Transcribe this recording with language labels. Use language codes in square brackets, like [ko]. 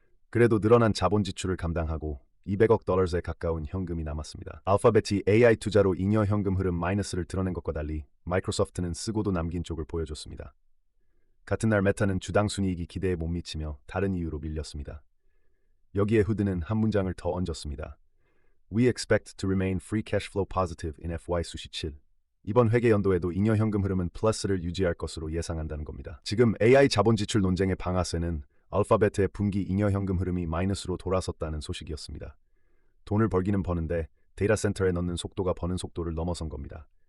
[ko] 그래도 늘어난 자본 지출을 감당하고 200억 달러에 가까운 현금이 남았습니다. 알파벳이 AI 투자로 잉여 현금 흐름 마이너스를 드러낸 것과 달리 마이크로소프트는 쓰고도 남긴 쪽을 보여줬습니다. 같은 날 메타는 주당 순이익이 기대에 못 미치며 다른 이유로 밀렸습니다. 여기에 후드는 한 문장을 더 얹었습니다. [en] We expect to remain free cash flow positive in FY27. [ko] 이번 회계 연도에도 잉여 현금 흐름은 플러스를 유지할 것으로 예상한다는 겁니다. 지금 AI 자본 지출 논쟁의 방아쇠는 알파벳의 분기 잉여 현금 흐름이 마이너스로 돌아섰다는 소식이었습니다. 돈을 벌기는 버는데 데이터 센터에 넣는 속도가 버는 속도를 넘어선 겁니다.